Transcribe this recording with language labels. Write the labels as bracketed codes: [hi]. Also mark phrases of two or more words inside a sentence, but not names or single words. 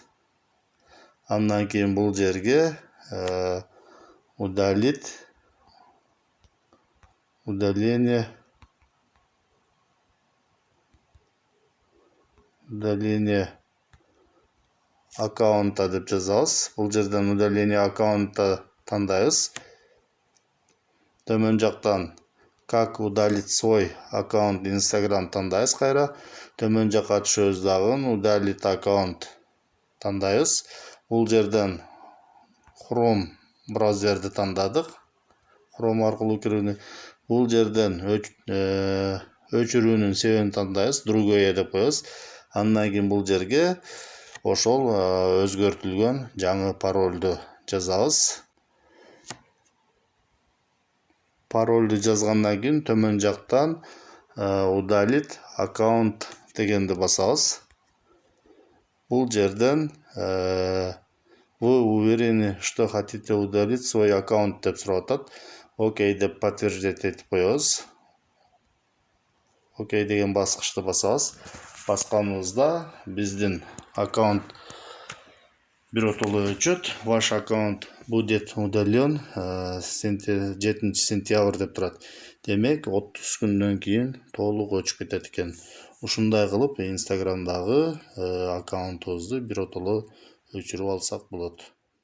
[ky] Андан кийин бул жерге [ru] удаление аккаунта [ky] деп жазабыз. Бул жерден [ru] удаление аккаунта [ky] тандайбыз. Төмөн жактан [ru] как удалить свой аккаунт Instagram [ky] тандайбыз кайра. Төмөн жакка түшөбүз дагы [ru] удалить аккаунт [ky] тандайбыз. Бул жерден Chrome браузерди тандадык. Chrome аркылуу кирүүнү. Бул жерден өчүрүүнүн себебин тандайбыз. Другое деп коебуз. Андан кийин бул жерге ошол өзгөртүлгөн жаңы паролду жазабыз. Паролду жазгандан кийин төмөн жактан [ru] удалить аккаунт [ky] дегенди басабыз. Бул жерден [ru] вы уверены, что хотите удалить свой аккаунт [ky] деп сурап атат. Окей деп подтверждать этип коебуз. Окей деген баскычты басабыз. Басканыбызда биздин аккаунт биротоло өчөт. [ru] Ваш аккаунт будет удален 7 сентябрь [ky] деп турат. Демек 30 күндөн кийин толук өчүп кетет экен. Ушундай кылып Instagramдагы аккаунтубузду биротоло өчүрүп алсак болот.